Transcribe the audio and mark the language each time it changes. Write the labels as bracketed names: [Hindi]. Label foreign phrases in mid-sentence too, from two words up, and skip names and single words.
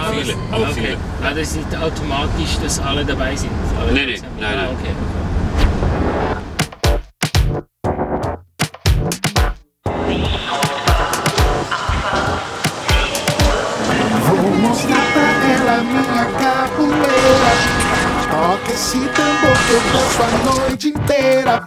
[German] viele, aber Okay. viele. Ah, das ist nicht automatisch, dass alle dabei sind. Alle Nee, zusammen. nein, nein. Okay. [Portuguese] Vou mostrar pra ela minha capoeira. Toca esse tambor que eu danço a noite inteira.